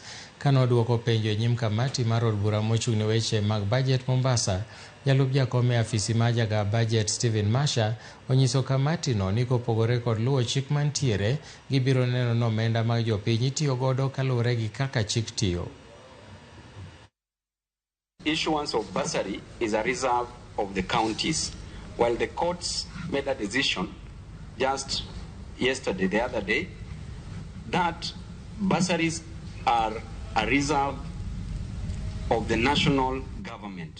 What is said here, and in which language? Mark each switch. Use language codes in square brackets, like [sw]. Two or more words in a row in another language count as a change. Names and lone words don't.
[luo] Kanoduoko penjo nyim kamati mar od bura mochung' ne weche mag bajet Mombasa, jalup jakom e afisi mar Jagaa bajet Stephen Masha onyiso kamati no ni kopogore kod luwo chik mantiere, gibiro neno ni omenda mag jopiny itiyo godo kaluwore gi kaka chik tiyo. [en] Issuance of bursary is a reserve of the counties, while the courts made a decision just yesterday, the other day, that bursaries are a reserve of the national government.